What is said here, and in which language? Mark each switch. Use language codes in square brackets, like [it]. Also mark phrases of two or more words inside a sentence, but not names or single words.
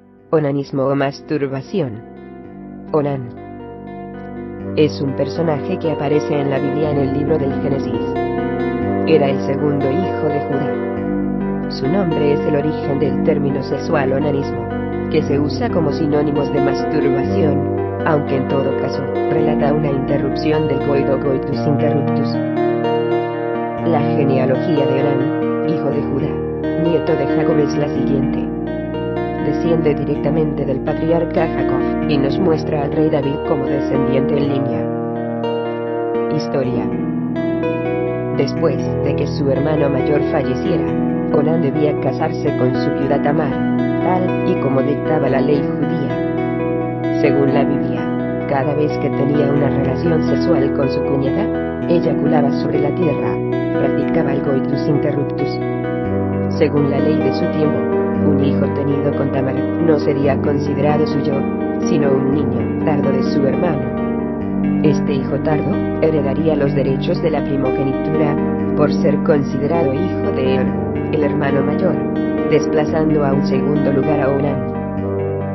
[es] Onanismo o masturbación. Onán es un personaje que aparece en la Biblia en el libro del Génesis. Era el segundo hijo de Judá. Su nombre es el origen del término sexual onanismo, que se usa como sinónimos de masturbación, aunque en todo caso, relata una interrupción del [la] coitus interruptus. [es] La genealogía de Onán, hijo de Judá, nieto de Jacob, es la siguiente. Desciende directamente del patriarca Jacob, y nos muestra al rey David como descendiente en línea. Historia. Después de que su hermano mayor falleciera, Onán debía casarse con su viuda Tamar, tal y como dictaba la ley judía. Según la Biblia, cada vez que tenía una relación sexual con su cuñada, eyaculaba sobre la tierra, practicaba el [la] coitus interruptus. [es] Según la ley de su tiempo, un hijo tenido con Tamar no sería considerado suyo, sino un niño tardo de su hermano. Este hijo tardo heredaría los derechos de la primogenitura, por ser considerado hijo de él, el hermano mayor, desplazando a un segundo lugar a Onán.